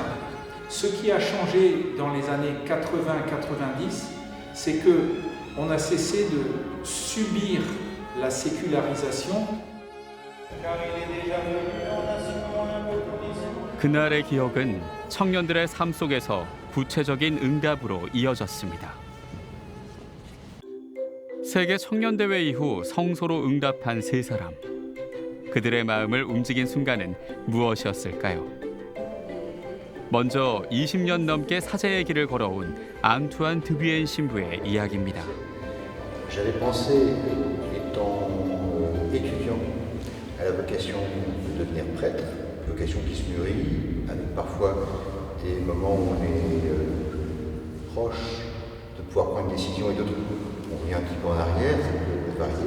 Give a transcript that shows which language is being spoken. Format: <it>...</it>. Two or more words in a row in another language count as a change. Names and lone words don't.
<fr>Ce qui a changé dans les années 80-90, c'est qu'on a cessé de subir la sécularisation.</fr> <ko>그날의 기억은 청년들의 삶 속에서 구체적인 응답으로 이어졌습니다. 세계 청년대회 이후 성소로 응답한 3사람. 그들의 마음을 움직인 순간은 무엇이었을까요? 먼저 20년 넘게 사제의 길을 걸어온 앙투안 드뷔엔 신부의 이야기입니다.</ko> <fr>J'avais pensé, étant étudiant, à la vocation de devenir prêtre, vocation qui se mûrit, avec parfois des moments où on est proche de pouvoir prendre une décision et d'autres on revient un petit peu en arrière, ça peut varier.</fr>